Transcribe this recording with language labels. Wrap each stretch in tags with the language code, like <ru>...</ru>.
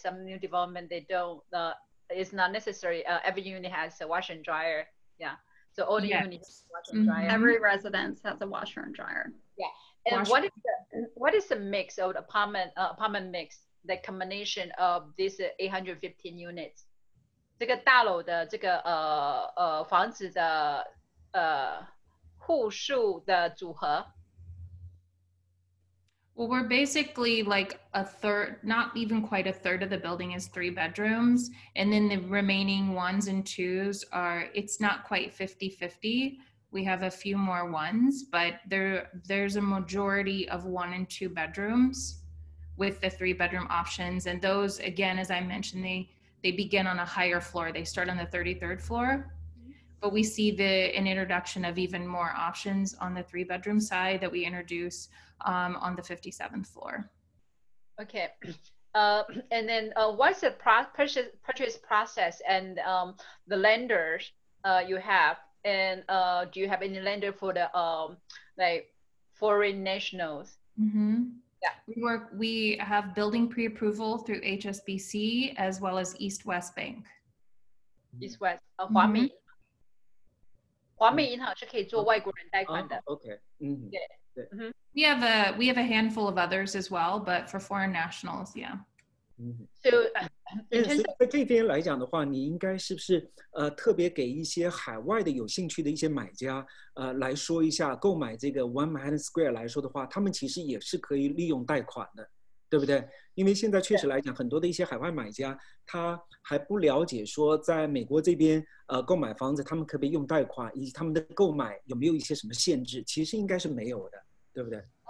<en>Some new development, they don't, it's not necessary. Every unit has a washer and dryer. Yeah. So all the units have washer and dryer. Every residence has a washer and dryer. Yeah. And what is the mix of the apartment mix, the combination of these 815 units?</en> <zh>这个大楼的这个房子的户数的组合。</zh> <en>Well, we're basically like a third, not even quite a third of the building is 3 bedrooms. And then the remaining 1s and 2s are, it's not quite 50-50. We have a few more 1s, but there's a majority of 1 and 2 bedrooms with the 3-bedroom options. And those, again, as I mentioned, they begin on a higher floor. They start on the 33rd floor, but we see an introduction of even more options on the 3-bedroom side that we introduce on the 57th floor. Okay. And then what's the purchase process and the lenders you have? And do you have any lender for the like foreign nationals? Yeah. We have building pre-approval through HSBC as well as East-West Bank.</en> <zh>East-West, 华美，华美银行是可以做外国人贷款的。</zh> <en>Okay. We have a handful of others as well, but for foreign nationals, yeah. So</en> <zh>在这边来讲的话，你应该是不是特别给一些海外的有兴趣的一些买家来说一下，购买这个 One Manhattan Square 来说的话，他们其实也是可以利用贷款的，对不对？因为现在确实来讲，很多的一些海外买家他还不了解说，在美国这边购买房子，他们可不可以用贷款，以及他们的购买有没有一些什么限制？其实应该是没有的，对不对？</zh>